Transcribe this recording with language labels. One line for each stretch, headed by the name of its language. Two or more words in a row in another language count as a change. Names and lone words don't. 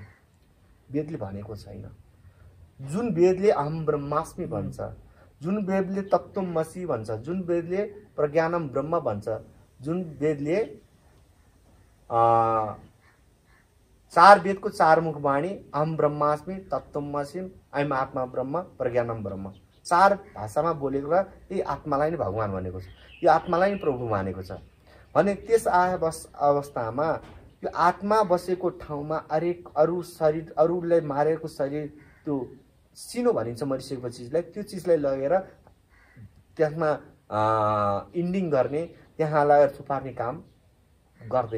Nepali: वेदले भनेको छैन। जुन वेदले
Sanskrit: अहम ब्रह्मास्मि
Nepali: भन्छ, जुन वेदले तत्त्वमसि भन्छ, जुन वेदले
Sanskrit: प्रज्ञानम ब्रह्म
Nepali: भन्छ, जुन वेदले चार वेदको चार मुख वाणी
Sanskrit: अहम ब्रह्मास्मि तत्त्वमसि अयम आत्मा ब्रह्म प्रज्ञानम ब्रह्म
Nepali: चार भाषामा बोलेको र यी आत्मालाई नै भगवान भनेको छ, यो आत्मालाई नै प्रभु मानेको छ भने त्यस अवस्थामा यो आत्मा बसेको ठाउँमा अरू शरीर अरूलाई मारेको शरीर त्यो सिनो भनिन्छ मरिसकेको चिजलाई, त्यो चिजलाई लगेर त्यसमा इन्डिङ गर्ने, त्यहाँ लगेर थुपार्ने काम गर्दैन।